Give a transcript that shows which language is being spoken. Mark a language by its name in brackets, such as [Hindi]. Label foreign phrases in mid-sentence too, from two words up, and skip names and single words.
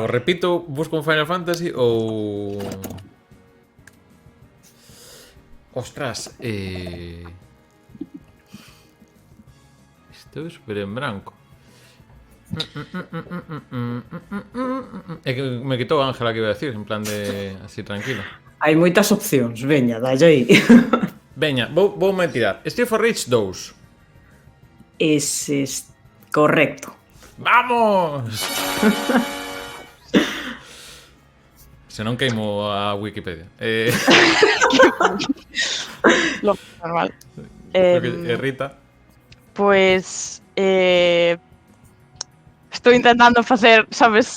[Galician] Repito, busco un Final Fantasy ou... Ostras, estou super en branco. É que me quitou Ángela [Spanish] que iba a decir, [Galician] en plan de... así tranquilo. Hai moitas opcións, veña, dalle aí. Veña, vou me tirar. Street for Rage 2. [Spanish] Ese es correcto. ¡Vamos! [Galician] Se non queimo a Wikipedia. [Spanish] Lo normal. [Galician] Rita. Pues estou intentando facer, sabes,